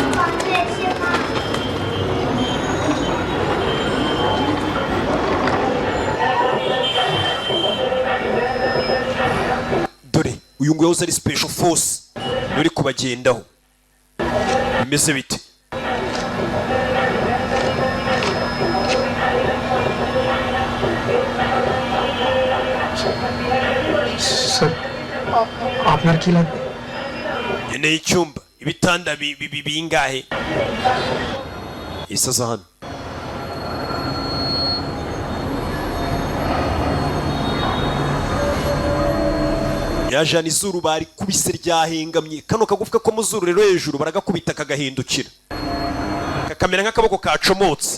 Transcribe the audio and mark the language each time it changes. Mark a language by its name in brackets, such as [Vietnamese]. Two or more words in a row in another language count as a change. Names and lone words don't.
[Kinyarwanda] Dore uyu nguyu uzi ari special force uri kubagendaho. Bimeze bite? [Bangla] Sir, আপনার কি লাগবে? [Kinyarwanda] Ene icyumba ibitanda bingahe? Isaza hano. Yajana izuru bari kubise ryahengamye. Kano kagufuka ko muzuru rero hejuru baragakubita kagahindukira. Kakamera nk'akaboko kacomotse.